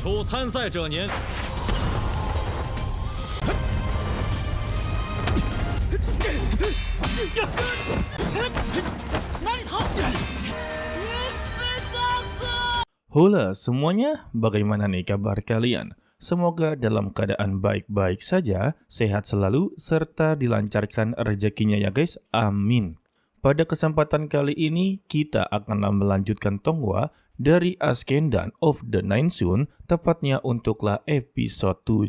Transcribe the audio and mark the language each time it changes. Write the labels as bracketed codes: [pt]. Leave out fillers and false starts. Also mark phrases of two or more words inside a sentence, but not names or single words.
[zh] 参赛者年。哪里逃？云飞大哥！ [id] Halo semuanya, bagaimana nih kabar kalian? Semoga dalam keadaan baik-baik saja, sehat selalu, serta dilancarkan rezekinya ya guys, amin. Pada kesempatan kali ini, kita akan melanjutkan Tonghua dari Ascendan of the Nine Sun, tepatnya untuklah episode 7.